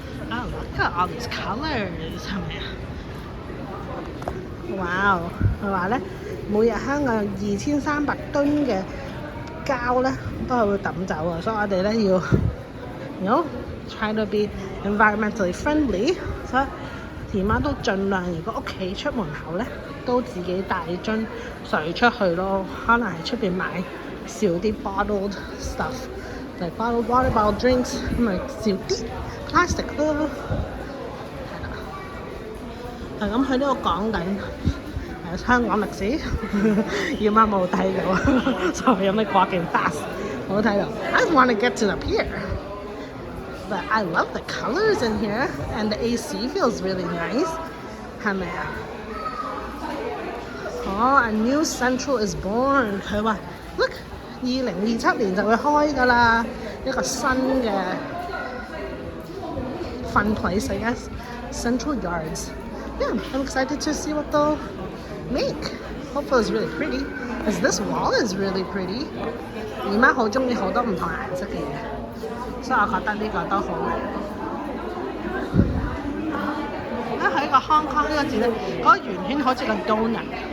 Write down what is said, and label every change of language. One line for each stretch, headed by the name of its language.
English: Oh, look at all these colors，
Cantonese: 係咪啊？哇！佢話咧，每日香港有2300噸嘅膠咧，都係會抌走啊，所以我哋咧要
English: try to be environmentally friendly。
Cantonese: 所以姨媽都盡量，如果屋企出門口咧，都自己帶樽水出去咯。可能喺出邊買少啲
English: bottled stuff，like bottled water、bottled drinks，
Cantonese: 咁咪少啲plastic 咯，係啦。係咁，佢呢度講緊香港歷史，姨媽冇睇到，所以有咩
English: walking fast
Cantonese: 冇睇到。
English: I just want to get to the pier, but I love the colors in here and the AC feels really nice，
Cantonese: 係咪啊？
English: 哦 ，A new Central is born。
Cantonese: 佢話 ，Look， 2027年就會開㗎啦，一個新嘅
English: fun place, I guess. Central Yards. Yeah, I'm excited to see what they'll make. Hopefully it's really pretty. Because this wall is really pretty.
Cantonese: 姨媽好中意好多唔同顏色嘅嘢，所以我覺得呢個都好靚。佢個 Hong Kong 呢個字咧，嗰個圓圈好似個 donut。